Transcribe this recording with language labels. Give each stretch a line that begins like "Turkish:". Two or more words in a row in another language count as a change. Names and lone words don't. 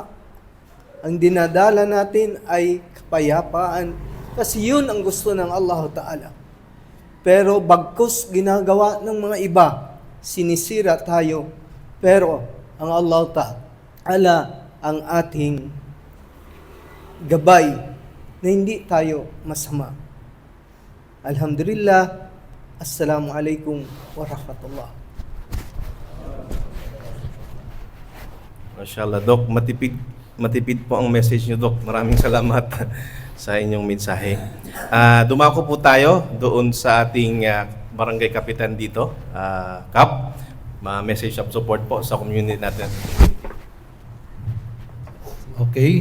Filipino: Ang dinadala natin ay kapayapaan kasi yun ang gusto ng
Arabic: الله تعالى.
Filipino: Pero bagkus ginagawa ng mga iba, sinisira tayo. Pero ang
Arabic: الله تعالى
Filipino: ang ating gabay na hindi tayo masama. Alhamdulillah.
Arabic: السلام عليكم ورحمة الله.
Filipino: Mashallah, Doc. Matipid po ang message niyo, Doc. Maraming salamat sa inyong mensahe. Dumako po tayo doon sa ating barangay kapitan dito, Kap. Message of support po sa community natin. Okay.